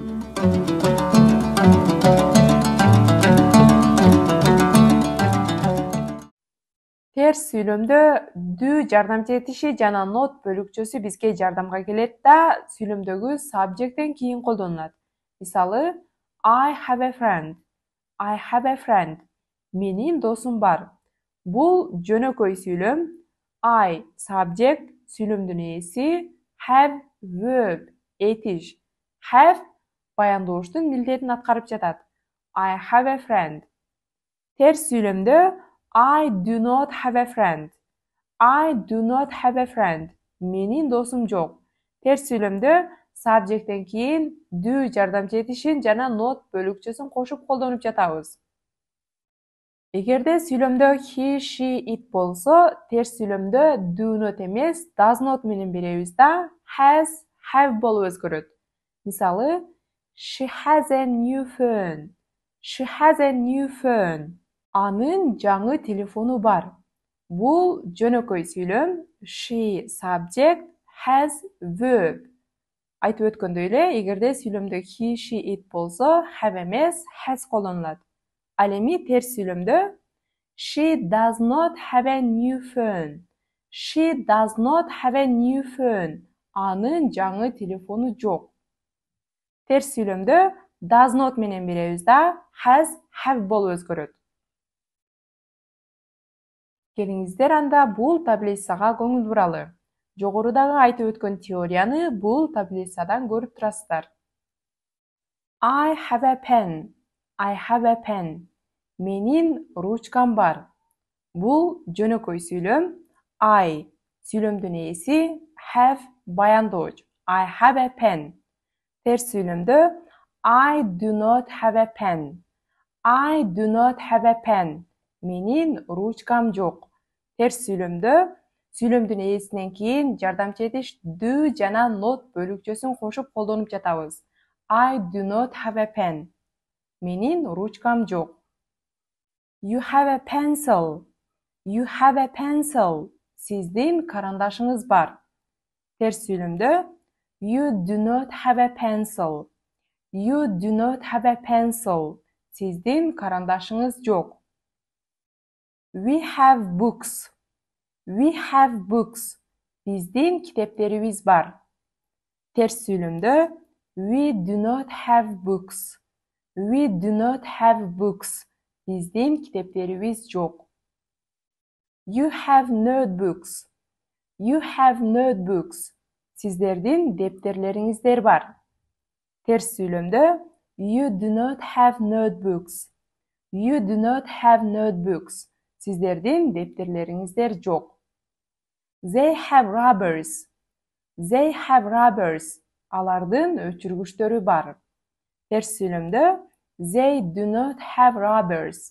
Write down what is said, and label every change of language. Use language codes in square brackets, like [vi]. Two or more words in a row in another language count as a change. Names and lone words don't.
[ky] Терс сүйлөмдө do жардамчы этиши жана not бөлүкчөсү бизге жардамга келет да сүйлөмдөгү subjecттен кийин колдонулат. Мисалы, [en] I have a friend. I have a friend. [ky] Менин досум бар. Бул жөнөкөй сүйлөм. [en] I subject [ky] сүйлөмдүн ээси, [en] have verb этиш. [ky] Have баяндооштун милдетин аткарып жатат. [en] I have a friend. [ky] Терс сүйлөмдө [en] I do not have a friend. I do not have a friend. [ky] Менин досум жок. Терс сүйлөмдө subjecттен кийин do жардамчы этишин жана not бөлүкчөсүн кошуп колдонуп жатабыз. Эгерде сүйлөмдө [en] he, she, it [ky] болсо, терс сүйлөмдө [en] do not [ky] эмес, [en] does not [ky] менен беребиз да, [en] has, have [ky] болуп өзгөрөт. Мисалы, [en] she has a new phone. She has a new phone. [ky] Анын жаңы телефону бар. Бул жөнөкөй сүйлөм, [en] she subject, has verb. [ky] Айтып өткөндөй эле, эгерде сүйлөмдө [en] he, she, it [ky] болсо, have эмес, has колдонулат. Ал эми терс сүйлөмдө [en] she does not have a new phone. She does not have a new phone. [ky] Анын жаңы телефону жок. Терс сүйлөмдө [en] does not [ky] менен беребиз да, [en] has, have [ky] болуп өзгөрөт. Келиңиздер анда бул таблицага көңүл буралы. Жогорудагы айтып өткөн теорияны бул таблицадан көрүп турасыздар. [en] I have a pen. I have a pen. [ky] Менин ручкам бар. Бул жөнөкөй сүйлөм. I сүйлөмдүн ээси, have баяндооч. [en] I have a pen. [ky] Терс сүйлөмдө [en] I do not have a pen. I do not have a pen. [ky] Менин ручкам жок. Терс сүйлөмдө сүйлөмдүн ээсинен кийин жардамчы этиш do жана not бөлүкчөсүн кошуп колдонуп жатабыз. [en] I do not have a pen. [ky] Менин ручкам жок. [en] You have a pencil. You have a pencil. [ky] Сиздин карандашыңыз бар. Терс сүйлөмдө [en] you do not have a pencil. You do not have a pencil. [ky] Сиздин карандашыңыз жок. [en] We have books. We have books. [ky] Биздин китептерибиз бар. Терс сүйлөмдө [en] we do not have books. We do not have books. [ky] Биздин китептерибиз жок. [en] You have notebooks. You have notebooks. [ky] Сиздердин дептерлериңиздер бар. Терс сүйлөмдө [en] you do not have notebooks. You do not have notebooks. [ky] Сиздердин дептерлериңиздер жок. [en] They have rubbers. They have rubbers. [ky] Алардын өчүргүчтөрү бар. Терс сүйлөмдө [en] they do not have rubbers.